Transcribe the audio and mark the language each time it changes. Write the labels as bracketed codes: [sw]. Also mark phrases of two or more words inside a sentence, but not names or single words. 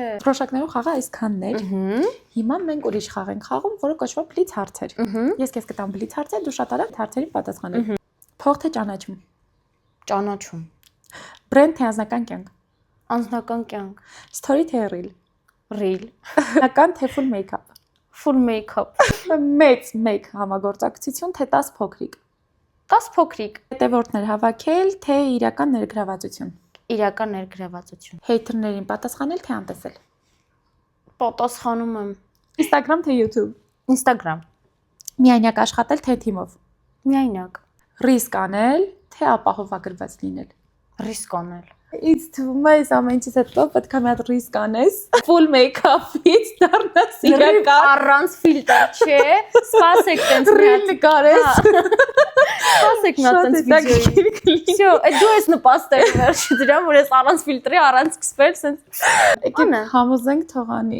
[hy] Դրոշակներով խաղը այսքանն էր։ Հիմա մենք ուրիշ խաղ ենք խաղում, որը կոչվում է բլից հարցեր։ Ես քեզ կտամ բլից հարցեր, դու շատ արագ հարցերին պատասխանել։ Փող թե ճանաչում։ Ճանաչում։ Բրենդ թե անձնական կյանք։ Անձնական կյանք։ Story թե reel։ Reel։ Նական թե [en] full make-up։ Full make-up։ [hy] Մեծ մեկ համագործակցություն թե 10 փոքրիկ։ 10 փոքրիկ։ Հետևորդներ հավաքել թե իրական ներգրավվածություն։ Իրական ներգրավվածություն։ Հեյթերներին պատասխանել թե անտեսել։ Պատասխանում եմ։ Instagram թե YouTube։ Instagram։ Միայնակ աշխատել թե թիմով։ Միայնակ։ Ռիսկ անել թե ապահովագրված լինել։ Ռիսկ անել։ Ինձ թվում է այս ամենից հետո պետք է մի հատ ռիսկ անես, [en] full make-up- [hy] ից դառնաս իրական առանց ֆիլտր, չէ։ Սպասեք տենց ռիլ կարես։ Սպասեք նա տենց վիդեոյի։ Всё, դու ես նպաստել վերջի դրան, որ ես առանց ֆիլտրի առանց սկսվել, սենց։ Եկեք համոզենք թողանի։